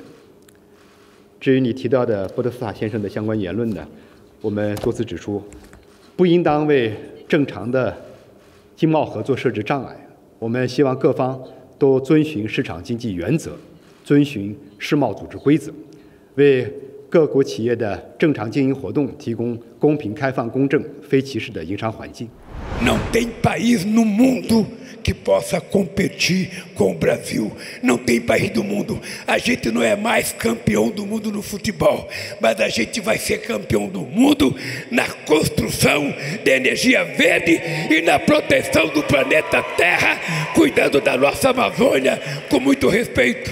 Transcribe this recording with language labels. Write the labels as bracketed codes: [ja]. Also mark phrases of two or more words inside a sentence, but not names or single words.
[zh] 至于你提到的波德斯塔先生的相关言论呢，我们多次指出，不应当为正常的经贸合作设置障碍。我们希望各方都遵循市场经济原则，遵循世贸组织规则，为各国企业的正常经营活动提供公平、开放、公正、非歧视的营商环境。 [pt] Não tem país no mundo que possa competir com o Brasil. Não tem país do mundo. A gente não é mais campeão do mundo no futebol, mas a gente vai ser campeão do mundo na construção de energia verde e na proteção do planeta Terra, cuidando da nossa Amazônia com muito respeito.